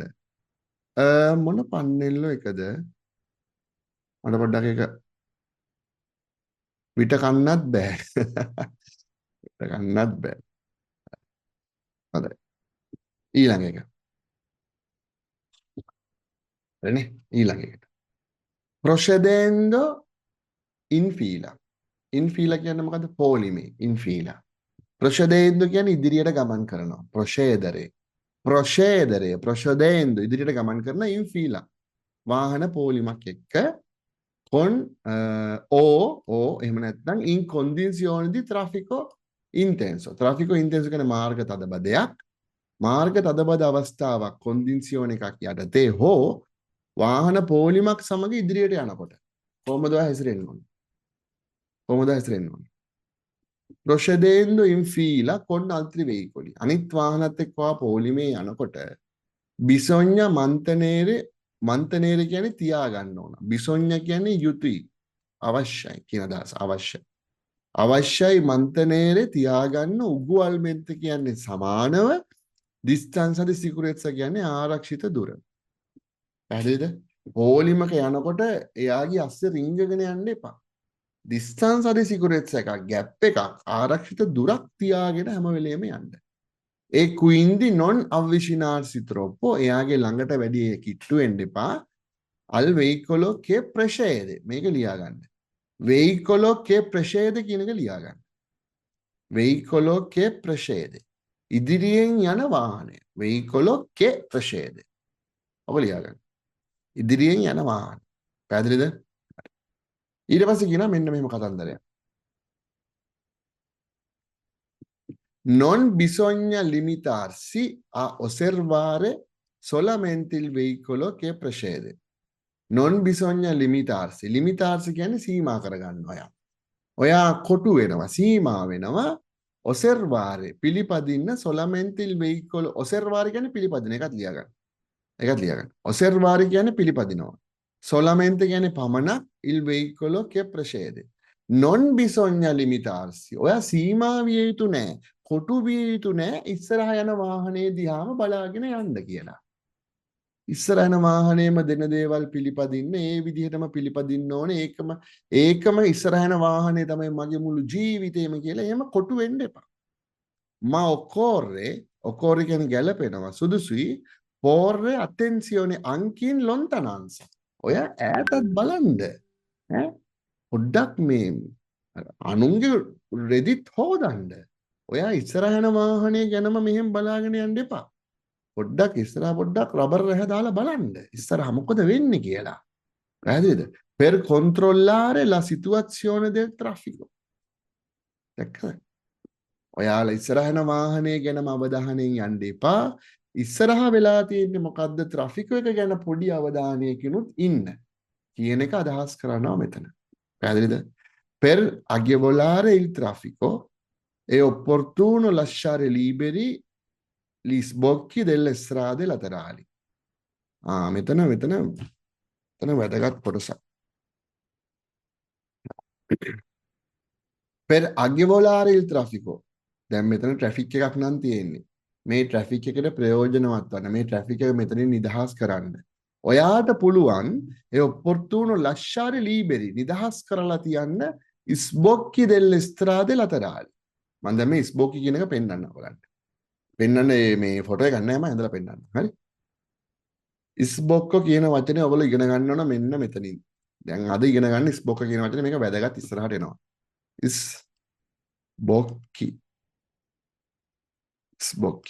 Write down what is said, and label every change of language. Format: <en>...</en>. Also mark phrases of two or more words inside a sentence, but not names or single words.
<si>මොන පන්නෙල්ල එකද? මට පොඩ්ඩක් ඒක විට කන්නත් බෑ. විට කන්නත් බෑ. හොඳයි. ඊළඟ එක. හරිනේ? ඊළඟ එකට.</si> <it>procedendo in fila. in fila</it> <si>කියන්නේ මොකද්ද? පොලිමේ</si> <it>in fila.</it> <si>procedendo කියන්නේ ඉදිරියට ගමන් කරනවා.</si> <it>procedere.</it> <si>procedendo ඉදිරියට ගමන් කරන</si> <it>in fila.</it> <si>වාහන පොලිමක් එක්ක</si> <it>con o</it> <si>එහෙම නැත්නම්</si> <it>in condizioni di traffico intenso. traffico intenso</it> <si>කියන්නේ මාර්ග තදබදයක්. මාර්ග තදබද අවස්ථාවක් කොන්දින්සියෝන එකක් යටතේ හෝ වාහන පෝලිමක් සමග ඉදිරියට යනකොට කොහොමද හැසිරෙන්න ඕනේ? කොහොමද හැසිරෙන්න ඕනේ?</si> <it>procedendo in fila con altri veicoli.</it> <si>අනිත් වාහනත් එක්ක පෝලිමේ යනකොට</si> <it>bisogna mantenere</it> <si>කියන්නේ තියාගන්න ඕන. bisogna කියන්නේ යුතුයි. අවශ්‍යයි කියන අදහස. අවශ්‍යයි mantenere තියාගන්න. ugualmente කියන්නේ සමානව.</si> <it>distanza di sicurezza</it> <si>කියන්නේ ආරක්ෂිත දුර. පැහැදිලිද? පොලිමක යනකොට එයාගේ අස්සේ රිංගගෙන යන්න එපා.</si> <it>distanza di sicurezza</it> <si>එකක් ગેප් එකක් ආරක්ෂිත දුරක් තියාගෙන හැම වෙලෙම යන්න. ඒ</si> <it>quindi non avvicinarsi troppo</it> <si>එයාගේ ළඟට වැඩි කිට්ටු වෙන්න එපා.</si> <it>al veicolo che precede</it> <si>මේක ලියා ගන්න.</si> <it>veicolo che precede</it> <si>කියන එක ලියා ගන්න.</si> <it>veicolo che precede</it> <si>ඉදිරියෙන් යන වාහනය.</si> <it>veicolo che precede.</it> <si>ඔබ ලියා ගන්න. ඉදිරියෙන් යන වාහන. පැහැදිලිද? ඊට පස්සේ කියනවා මෙන්න මෙහෙම කතන්දරයක්.</si> <it>non bisogna limitarsi a osservare solamente il veicolo che precede. non bisogna limitarsi. limitarsi</it> <si>කියන්නේ සීමා කරගන්නවා. ඔයා කොටු වෙනවා, සීමා වෙනවා.</si> <it>osservare පිළිපදින්න solamente il veicolo.</it> <si>osservare කියන්නේ පිළිපදින එකත් ලියා ගන්න. ඒකත් ලියා ගන්න.</si> <it>osservare</it> <si>කියන්නේ පිළිපදිනවා.</si> <it>solamente</it> <si>කියන්නේ පමණක්</si> <it>il veicolo che precede. non bisogna limitarsi.</it> <si>ඔයා සීමා විය යුතු නැහැ. කොටු විය යුතු නැහැ. ඉස්සරහ යන වාහනේ දිහාම බලාගෙන යන්න කියලා. ඉස්සරහ යන වාහනේම දෙන දේවල් පිළිපදින්න ඒ විදිහටම පිළිපදින්න ඕනේ. ඒකම ඉස්සරහ යන වාහනේ තමයි මගේ මුළු ජීවිතේම කියලා. එහෙම කොටු වෙන්න එපා.</si> <it>ma occorre</it> <si>කියන්නේ ගැලපෙනවා. සුදුසුයි.</si> <it>porre attenzione anche in lontananza.</it> <si>ඔයා ඈතත් බලන්න. ඈ පොඩ්ඩක් මේ අනුන්ගේ රෙදිත් හොදන්න. ඔයා ඉස්සරහ යන වාහනේ ගැනම මෙහෙම බලාගෙන යන්න එපා. පොඩ්ඩක් ඉස්සරහ පොඩ්ඩක් රබර් රැහ දාලා බලන්න. ඉස්සරහ මොකද වෙන්නේ කියලා. පැහැදිලිද?</si> <it>per controllare la situazione del traffico.</it> <si>දැක්කද? ඔයාලා ඉස්සරහ යන වාහනේ ගැනම අවධානයෙන් යන්න එපා. ඉස්සරහ වෙලා තියෙන්නේ මොකද්ද ට්‍රැෆික් එක ගැන පොඩි අවධානයකිනුත් ඉන්න කියන එක අදහස් කරනවා මෙතන. පැහැදිලිද?</si> <it>Per agevolare il traffico è opportuno lasciare liberi gli sbocchi delle strade laterali.</it> <si>මෙතන වැදගත් කොටසක්.</si> <it>Per agevolare il traffico.</it> <si>දැන් මෙතන ට්‍රැෆික් එකක් නම් තියෙන්නේ. මේ ට්‍රැෆික් එකට ප්‍රයෝජනවත් වන්න මේ ට්‍රැෆික් එක මෙතනින් නිදහස් කරන්න. ඔයාට පුළුවන් ඒ</si> <it>opportuno lasciare liberi</it> <si>නිදහස් කරලා තියන්න</si> <it>sbocchi delle strade laterali.</it> <si>මම දැන් මේ sbocchi කියන එක පෙන්නන්න ඔයාලට. පෙන්නන්න මේ ෆොටෝ එකක් නෑ මම ඇඳලා පෙන්නන්න. හරි? ස්බොක්කෝ කියන වචනේ ඔයගොල්ලෝ ඉගෙන ගන්න ඕන මෙන්න මෙතනින්. දැන් අද ඉගෙන ගන්න ස්බොක්ක කියන වචනේ මේක වැදගත් ඉස්සරහට එනවා. ස්බොක්කි. ස්බොක්කි.</si>